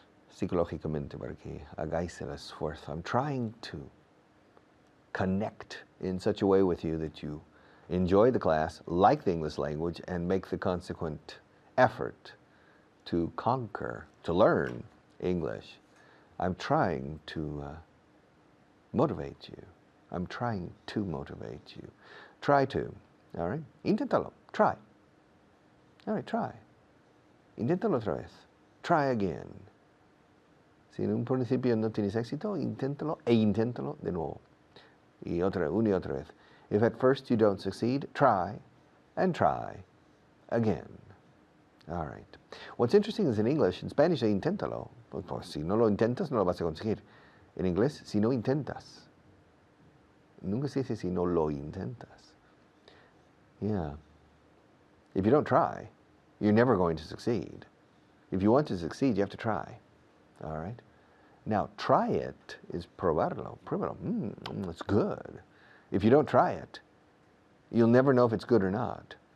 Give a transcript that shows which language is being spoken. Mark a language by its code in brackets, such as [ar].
[es] psicológicamente para que hagáis el esfuerzo. [en] I'm trying to connect in such a way with you that you enjoy the class, like the English language, and make the consequent effort to conquer, to learn English. I'm trying to motivate you. I'm trying to motivate you. Try to, all right? Inténtalo, try. All right, try. [es] Inténtalo otra vez. [en] Try again. [es] Si en un principio no tienes éxito, inténtalo e inténtalo de nuevo. Y una y otra vez. If at first you don't succeed, try and try again. All right. What's interesting is in English, in Spanish, inténtalo. Pues, si no lo intentas, no lo vas a conseguir. En inglés, si no intentas. Nunca se dice si no lo intentas. [en] Yeah. If you don't try, you're never going to succeed. If you want to succeed, you have to try. All right? Now, try it is probarlo. Pruébalo. It's good. If you don't try it, you'll never know if it's good or not.